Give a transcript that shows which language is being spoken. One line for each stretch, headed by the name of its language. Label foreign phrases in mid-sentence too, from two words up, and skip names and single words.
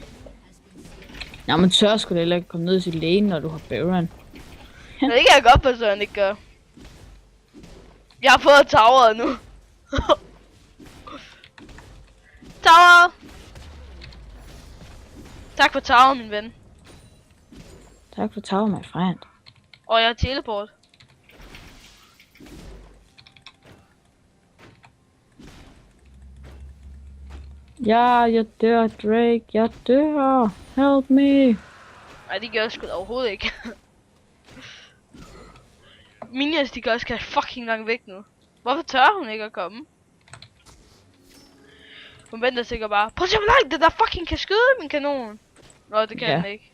Danish: Nå, men tør sgu da heller ikke komme ned til lægen, når du har Baron. Det kan jeg godt på, så han ikke gør. Jeg har fået toweret nu. Tower! Tak for tower, min ven. Tak for tower,
English: my friend.
Danish: Og jeg har teleport. Ja, jeg dør, Drake. Jeg dør.
English: Help me.
Danish: Nej, det gør jeg sgu da overhovedet ikke. Minions, de gør skal fucking langt væk nu. Hvorfor tør hun ikke at komme? Hun venter sikkert bare. Prøv at se, hvor langt det der fucking kan skyde min kanon. Nå, det kan Ja. den ikke.